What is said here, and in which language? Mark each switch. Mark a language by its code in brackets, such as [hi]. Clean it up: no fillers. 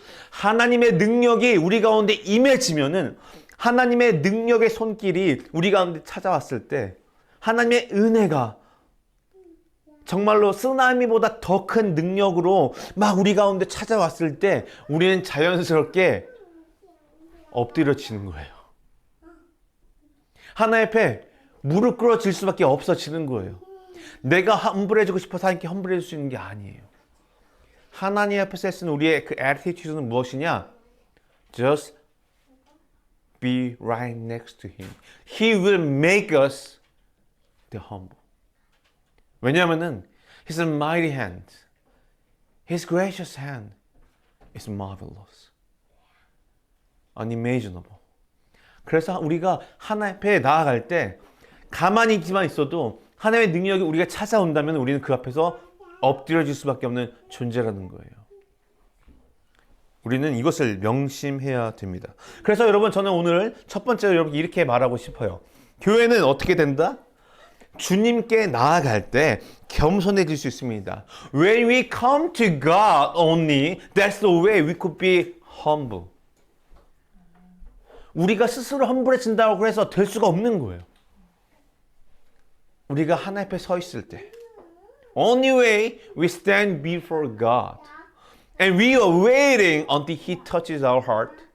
[ko] 하나님의 능력이 우리 가운데 임해지면은 하나님의 능력의 손길이 우리 가운데 찾아왔을 때 하나님의 은혜가 정말로 쓰나미보다 더 큰 능력으로 막 우리 가운데 찾아왔을 때 우리는 자연스럽게 엎드려지는 거예요. 하나님 앞에 무릎 꿇어질 수밖에 없어지는 거예요. 내가 험불해지고 싶어서 하나님께 험불해질 수 있는 게 아니에요. 하나님 앞에서 쓰는 우리의 그 attitude는 무엇이냐? [en] Just be right next to Him. He will make us the humble. [ko] 왜냐하면은 [en] His mighty hand, His gracious hand is marvelous, unimaginable. [ko] 그래서 우리가 하나님 앞에 나아갈 때 가만히 있지만 있어도 하나님의 능력이 우리가 찾아온다면 우리는 그 앞에서 엎드려질 수밖에 없는 존재라는 거예요. 우리는 이것을 명심해야 됩니다. 그래서 여러분 저는 오늘 첫 번째로 여러분 이렇게 말하고 싶어요. 교회는 어떻게 된다? 주님께 나아갈 때 겸손해질 수 있습니다. [en] When we come to God only, that's the way we could be humble. [ko] 우리가 스스로 험불해진다고 해서 될 수가 없는 거예요. 우리가 하나님 앞에 서 있을 때 [en] Only way we stand before God. And we are waiting until He touches our heart.